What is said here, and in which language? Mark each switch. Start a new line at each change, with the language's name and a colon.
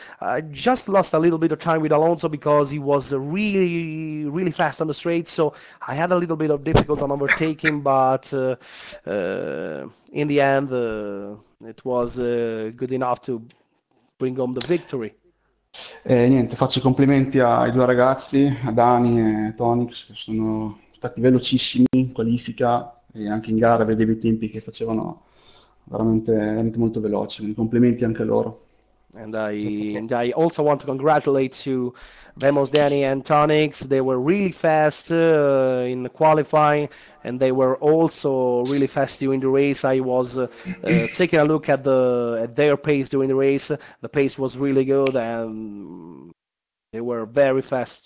English: I just lost a little bit of time with Alonso because he was really, really fast on the straight, so I had a little bit of difficulty on overtaking, but in the end, it was good enough to bring home the victory.
Italian: Niente, faccio i complimenti ai due ragazzi, a Dani e Tonix, che sono stati velocissimi in qualifica e anche in gara vedevo i tempi che facevano veramente, veramente molto veloci, quindi complimenti anche loro.
English: And I also want to congratulate to Vemos, Danny, and Tonix. They were really fast in the qualifying, and they were also really fast during the race. I was taking a look at their pace during the race. The pace was really good, and they were very fast.